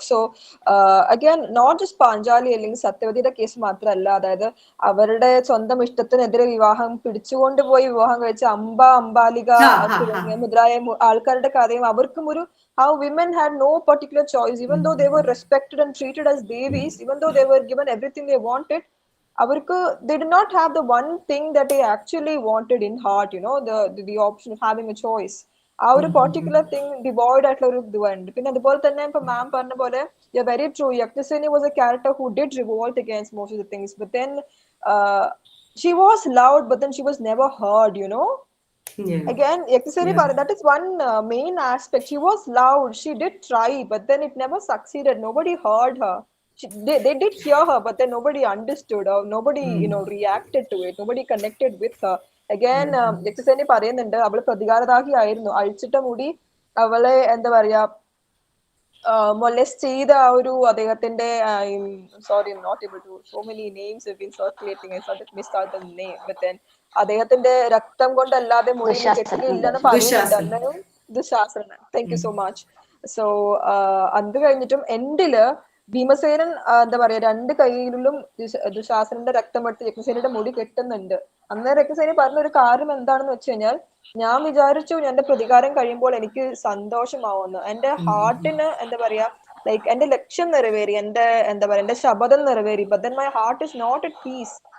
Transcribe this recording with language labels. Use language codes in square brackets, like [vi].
[en] So again, not just Panjali [ml] അല്ലെങ്കിൽ സത്യവതിയുടെ case മാത്രമല്ല, അതായത് അവരുടെ സ്വന്തം ഇഷ്ടത്തിനെതിരെ വിവാഹം പിടിച്ചുകൊണ്ട് പോയി വിവാഹം കഴിച്ച അംബാലിക തുടങ്ങിയ മുതലായ ആൾക്കാരുടെ കഥയും അവർക്കും ഒരു [en] how women had no particular choice, even though they were respected and treated as devis, even though they were given everything they wanted, avarku they did not have the one thing that they actually wanted in heart, the option of having a choice. [ml] ആ ഒരു particular thing devoid ആയിട്ടുള്ള ഒരു ഇതുണ്ട്. പിന്നെ അതുപോലെ തന്നെ ഇപ്പൊ മാം പറഞ്ഞ പോലെ [en] Very true, Yajnaseni was a character who did revolt against most of the things, but then she was loud, but then she was never heard, Again, Yajnaseni, that is one main aspect. She was loud, she did try, but then it never succeeded. Nobody heard her. They did hear her, but then nobody understood her. Nobody reacted to it. Nobody connected with her. [ml] Again, Yajnaseni പറയുന്നുണ്ട് അവള് പ്രതികാരദാഹി ആയിരുന്നു. അഴിച്ചിട്ട മുടി അവളെ എന്താ പറയാ molest ചെയ്ത ആ ഒരു അദ്ദേഹത്തിന്റെ [en] sorry, I'm not able to, so many names have been circulating, I sort of missed out the name, but then [ml] അദ്ദേഹത്തിന്റെ രക്തം കൊണ്ടല്ലാതെ മുടി കെട്ടുകയില്ലെന്ന് പറയുന്നുണ്ട്. [en] Dushasanan, thank you so much. [ml] So അത് കഴിഞ്ഞിട്ടും എൻഡില് ഭീമസേനൻ എന്താ പറയാ 2 കൈയിലും ദുശാസനന്റെ രക്തം എടുത്ത് യജ്ഞസേനയുടെ മുടി കെട്ടുന്നുണ്ട്. അന്നേരം യജ്ഞസേന പറഞ്ഞ ഒരു കാര്യം എന്താണെന്ന് വെച്ച് കഴിഞ്ഞാൽ, ഞാൻ വിചാരിച്ചു എന്റെ പ്രതികാരം കഴിയുമ്പോൾ എനിക്ക് സന്തോഷമാവുന്നു, എന്റെ ഹാർട്ടിന് എന്താ പറയാ ലൈക്ക് എന്റെ ലക്ഷ്യം നിറവേറി, എന്റെ ശപഥം നിറവേറി, [en] But then my heart is not at peace.